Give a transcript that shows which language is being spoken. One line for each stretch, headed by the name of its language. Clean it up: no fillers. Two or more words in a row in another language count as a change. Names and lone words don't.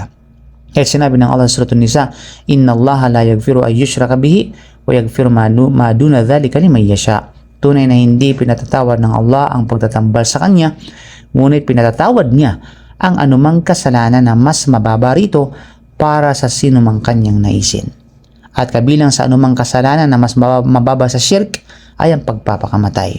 Filipino: Kaya sinabi ng Allah sa Surah An-Nisa,
Arabic: إن الله لا يغفر أن يشرك به ويغفر ما دون ذلك لمن يشاء.
Filipino: Tunay na hindi pinatatawad ng Allah ang pagtatambal sa kanya, ngunit pinatatawad niya ang anumang kasalanan na mas mababa rito para sa sino mang kanyang naisin. At kabilang sa anumang kasalanan na mas mababa sa shirk ay ang pagpapakamatay.